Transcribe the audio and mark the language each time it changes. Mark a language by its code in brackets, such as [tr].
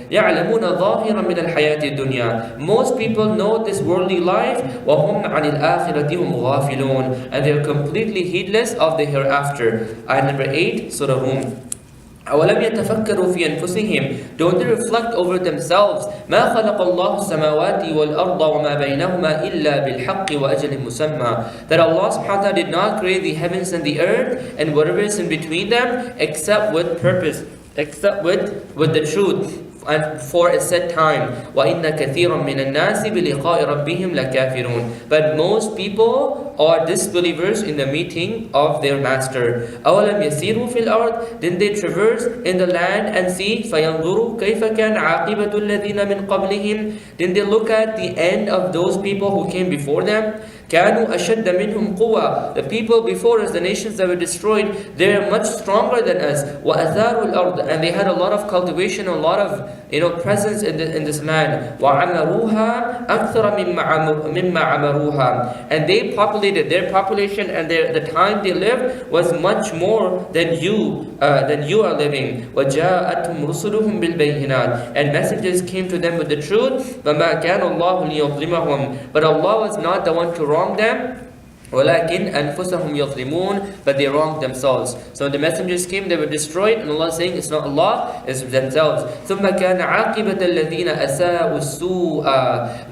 [ar] يَعْلَمُونَ من الحياة الدنيا, [en] most people know this worldly life. [ar] وهم عن الآخرة هم غافلون, [en] and they are completely heedless of the hereafter. Ayah number 8, Surah Rum. [ar] أولم يتفكروا في أنفسهم. [en] Don't they reflect over themselves? [ar] ما خلق الله السماوات والأرض وما بينهما إلا بالحق وأجل مسمى. [en] That Allah subhanahu wa ta'ala did not create the heavens and the earth and whatever is in between them except with purpose, except with the truth, and for a set time. [ar] وَإِنَّ كَثِيرًا مِنَ النَّاسِ بِلِقَاءِ رَبِّهِمْ لَكَافِرُونَ. [en] But most people are disbelievers in the meeting of their master. [ar] أَوَلَمْ يَسِيرُوا فِي الْأَرْضِ. [en] Didn't they traverse in the land and see? [ar] فَيَنْظُرُوا كَيْفَ كَانَ عَاقِبَةُ الَّذِينَ مِنْ قَبْلِهِمْ. [en] Didn't they look at the end of those people who came before them? [ar] كانوا أشد منهم قوة. [en] The people before us, the nations that were destroyed, they are much stronger than us. [ar] وأثاروا الأرض. [en] And they had a lot of cultivation, a lot of presence in this land. [ar] وعمروها أكثر مما عمروها. [en] And they populated, their population and the time they lived was much more than you are living. [ar] وجاءتهم رسلهم بالبينات. [en] And messages came to them with the truth. [ar] فما كان الله ليظلمهم. [en] But Allah was not the one to wrong them. [ar] وَلَكِنْ أَنفُسَهُمْ يَظْلِمُونَ. [en] But they wronged themselves. So when the messengers came, they were destroyed, and Allah is saying it's not Allah, it's themselves. [ar] ثُمَّ كَانَ عَاقِبَةَ الَّذِينَ أَسَاءُوا السُّوءَ.